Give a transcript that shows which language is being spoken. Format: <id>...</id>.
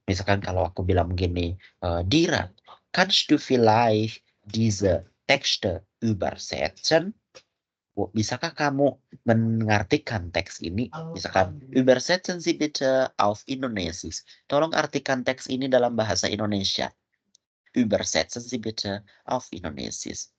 <id>Misalkan kalau aku bilang begini, Dira,</id> <de>kannst du vielleicht diese Texte übersetzen?</de> <id>Bisakah kamu mengartikan teks ini? Misalkan,</id> <de>übersetzen Sie bitte auf Indonesisch.</de> <id>Tolong artikan teks ini dalam bahasa Indonesia.</id> <de>Übersetzen Sie bitte auf Indonesisch.</de>